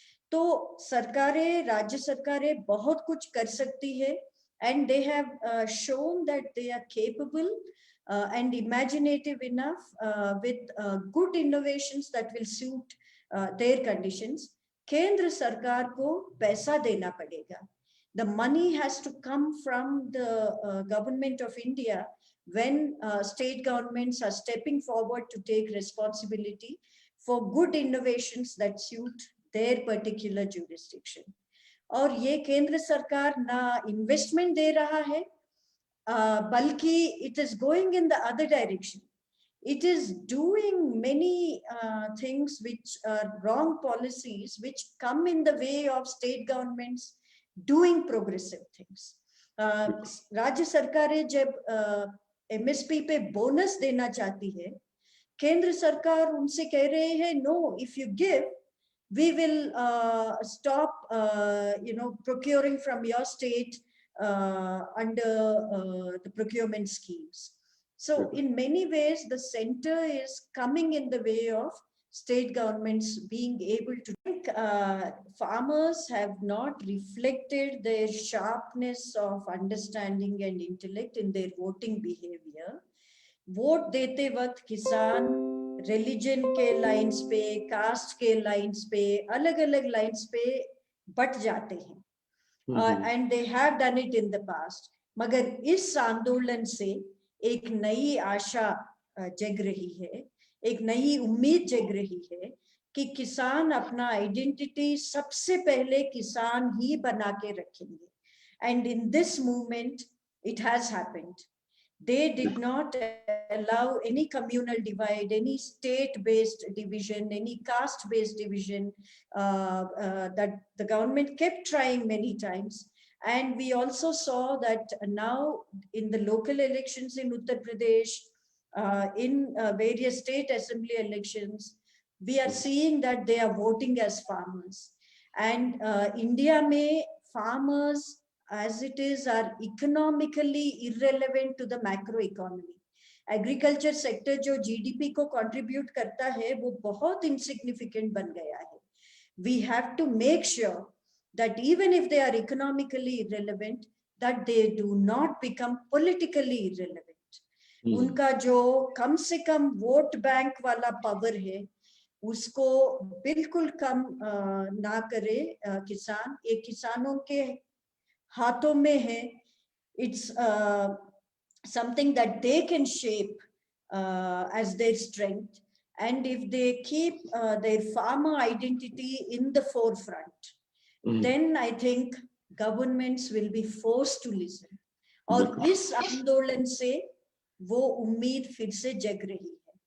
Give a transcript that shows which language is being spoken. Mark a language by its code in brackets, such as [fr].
[hi] तो सरकारें, राज्य सरकारें बहुत कुछ कर सकती है, [en] And they have shown that they are capable and imaginative enough with good innovations that will suit their conditions. [hi] केंद्र सरकार को पैसा देना पड़ेगा. [en] The money has to come from the government of India when state governments are stepping forward to take responsibility for good innovations that suit their particular jurisdiction. [hi] और ये केंद्र सरकार ना इन्वेस्टमेंट दे रहा है, बल्कि [en] it is going in the other direction. It is doing many things which are wrong policies, which come in the way of state governments doing progressive things. [hi] राज्य सरकारें जब MSP पे बोनस देना चाहती है, केंद्र सरकार उनसे कह रहे हैं, [en] no, if you give, we will stop procuring from your state under the procurement schemes. So in many ways, the center is coming in the way of state governments being able to think. Farmers have not reflected their sharpness of understanding and intellect in their voting behavior. [hi] Vote देते वक्त किसान religion के lines पे, cast के lines पे, अलग अलग lines पे बट जाते हैं. [en] And they have done it in the past. [hi] मगर इस आंदोलन से एक नई आशा जग रही है, एक नई उम्मीद जग रही है कि किसान अपना आइडेंटिटी सबसे पहले किसान ही बना के रखेंगे. [en] And in this movement, it has happened. They did not allow any communal divide, any state-based division, any caste-based division that the government kept trying many times. And we also saw that now in the local elections in Uttar Pradesh, in various state assembly elections, we are seeing that they are voting as farmers. And India may farmers as it is are economically irrelevant to the macro economy. [hi] Agriculture sector जो GDP को contribute करता है वो बहुत insignificant बन गया है. [en] We have to make sure that even if they are economically irrelevant, that they do not become politically irrelevant. [hi] उनका जो कम से कम वोट बैंक वाला पावर है उसको बिल्कुल कम ना करे किसान. ये किसानों के हाथों में है. [en] It's something that they can shape as their strength, and if they keep their farmer identity in the forefront, then I think governments will be forced to listen. [hi] और इस आंदोलन से वो उम्मीद फिर से जग रही है.